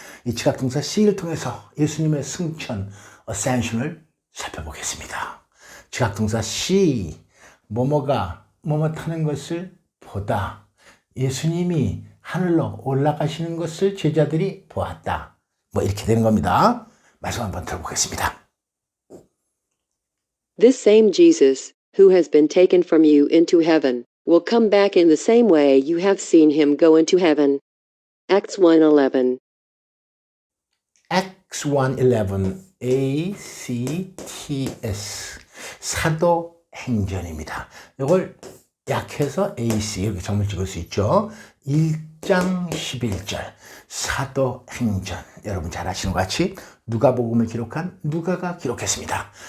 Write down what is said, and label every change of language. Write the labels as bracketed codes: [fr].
[ko] 이 지각동사 C를 통해서 예수님의 승천, ascension을 살펴보겠습니다. 지각동사 C, 뭐뭐가 뭐뭐 타는 것을 보다 예수님이 하늘로 올라가시는 것을 제자들이 보았다. 뭐 이렇게 되는 겁니다. 말씀 한번 들어보겠습니다. [en] This same Jesus, who has been taken from you into heaven, will come back in the same way you have seen him go into heaven. Acts 1:11. [ko] Acts 1:11 ACTS 사도행전입니다. 이걸 약해서 AC 이렇게 점을 찍을 수 있죠. 1장 11절 사도행전 여러분 잘 아시는 것 같이 누가복음을 기록한 누가가 기록했습니다.